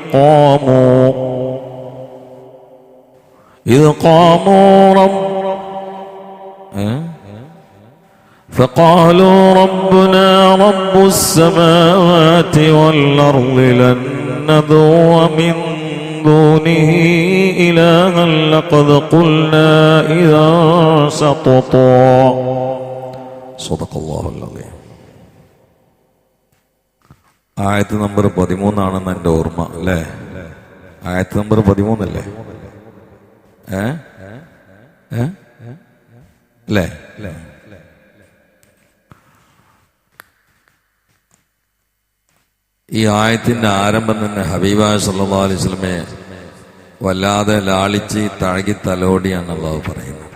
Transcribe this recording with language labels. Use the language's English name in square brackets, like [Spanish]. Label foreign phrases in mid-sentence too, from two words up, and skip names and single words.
[Arabic] قاموا فقالوا ربنا رب السماوات والأرض لن ندعو من دونه إلها لقد قلنا إذا شططا. صدق الله العظيم. [Malayalam] ആയത്ത് നമ്പർ 13 എൻ്റെ ഓർമ്മ അല്ലേ? ആയത്ത് നമ്പർ 13 അല്ലേ? അല്ലേ? ഈ ആയത്തിന്റെ ആരംഭം തന്നെ ഹബീബായ [Arabic] صلى الله عليه وسلم [Malayalam] വല്ലാതെ ലാളിച്ച് തഴകി തലോടിയാണ് അല്ലാഹു പറയുന്നത്.